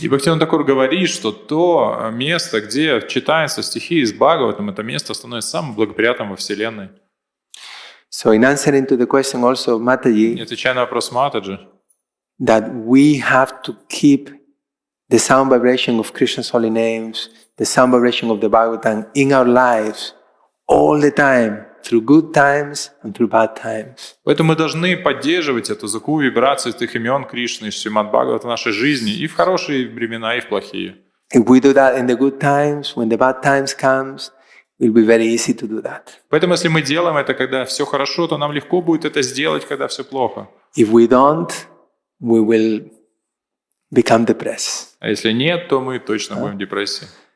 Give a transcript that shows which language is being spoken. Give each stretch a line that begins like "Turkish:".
Russian: И Бхактивinoda Тхакур говорит, что то место, где читаются стихи из Бхагаватам, это место становится самым благоприятным во Вселенной.
English: So in answering to the question also of
Russian: И
English: Mataji,
Russian: отвечая на вопрос Матаджи,
English: that we have to keep the sound vibration of Krishna's holy names, the sound vibration of the Bhagavatam in our lives all the time, through good times and through bad times.
Russian: поэтому мы должны поддерживать эту звуковую вибрацию этих имен Кришны и Шримад Бхагавата в нашей жизни и в хорошие времена, и в плохие.
English: If we do that in the good times, when the bad times comes, it will be very easy to do that.
Russian: Поэтому если мы делаем это, когда все хорошо, то нам легко будет это сделать, когда все плохо.
English: If we don't, we will become depressed.
Russian: А если нет, то мы точно будем в депрессии.